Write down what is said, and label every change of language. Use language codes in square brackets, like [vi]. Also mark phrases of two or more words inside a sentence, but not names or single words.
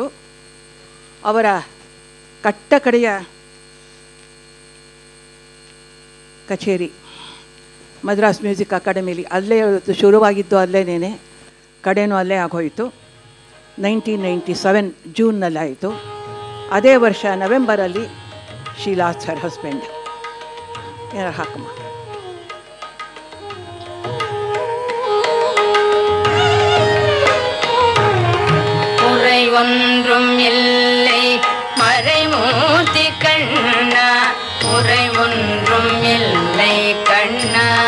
[kn] ಅವರ ಕಟ್ಟಕಡೆಯ ಕಚೇರಿ ಮದ್ರಾಸ್ ಮ್ಯೂಸಿಕ್ ಅಕಾಡೆಮಿಲಿ, ಅಲ್ಲೇ ಶುರುವಾಗಿದ್ದು ಅಲ್ಲೇನೇ, ಕಡೆನೂ ಅಲ್ಲೇ ಆಗೋಯಿತು. 1997 ಜೂನ್ನಲ್ಲಿ ಆಯಿತು. ಅದೇ ವರ್ಷ ನವೆಂಬರಲ್ಲಿ [en] she lost her husband. [kn] ಏನಾರು ಹಾಕಮ್ಮ. [ta] குறை ஒன்றும் இல்லை மறைமூர்த்தி கண்ணா, குறை ஒன்றும் இல்லை கண்ணா,